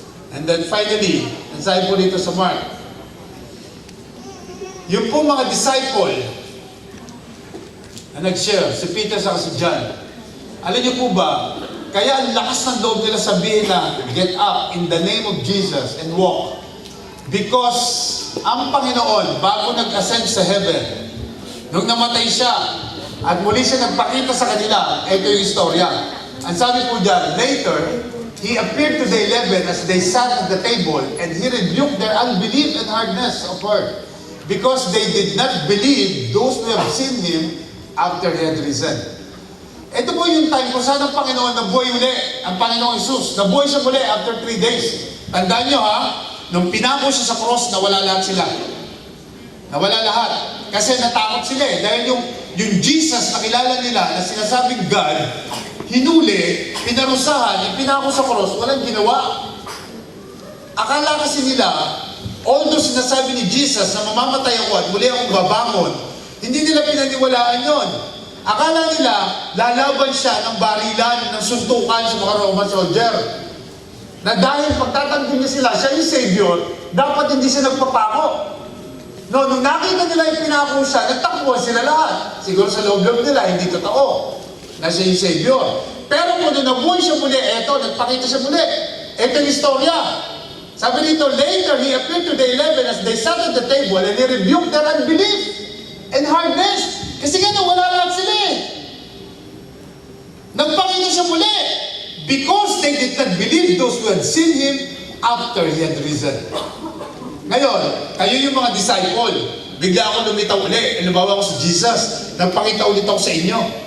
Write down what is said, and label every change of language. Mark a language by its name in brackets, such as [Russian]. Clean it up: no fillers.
[English] And then finally, [Filipino] ang sabi po dito sa Mark, yung po mga disciple na nag-share, si Peter sa si John, alam niyo po ba, kaya ang lakas ng loob nila sabihin na, [English] get up in the name of Jesus and walk. [Filipino] Because ang Panginoon, bago nag-ascend sa heaven, nung namatay siya, at muli siya nagpakita sa kanila, ito yung istorya. Ang sabi po dyan, [English] later, He appeared to the 11 as they sat at the table, and He rebuked their unbelief and hardness of heart, because they did not believe those who have seen Him after He had risen. [Filipino] Ito po yung time kung saan ang Panginoon nabuhay uli, ang Panginoong Jesus, nabuhay siya muli after 3 days. Tandaan nyo ha, nung pinako siya sa cross, nawala lahat sila. Nawala lahat. Kasi natakot sila eh, dahil yung Jesus na kilala nila, na sinasabing God, hinuli, pinarusahan, ipinako sa cross, walang ginawa. Akala kasi nila, although sinasabi ni Jesus na mamamatay ako at muli akong babangon, hindi nila pinaniwalaan yon. Akala nila, lalaban siya ng barilan, ng suntukan sa mga Roman soldier. Na dahil pagtatanggol niya sila, siya yung Savior, dapat hindi siya nagpapako. No, nung nakita nila yung pinako siya, nagtakbuhan sila lahat. Siguro sa loob-loob nila, hindi totoo na siya yung Savior. Pero kung nabuhay siya muli, eto, nagpakita siya muli. Eto yung istorya. Sabi dito, [English] later, He appeared to the 11 as they sat at the table, and He rebuked their unbelief and hardness. [Filipino] Kasi nga, wala lahat sila eh. Nagpakita siya muli. [English] Because they did not believe those who had seen Him after He had risen. [Filipino] Ngayon, kayo yung mga disciple, bigla ako lumitaw uli. Halimbawa ako sa Jesus, nagpakita ulit ako sa inyo.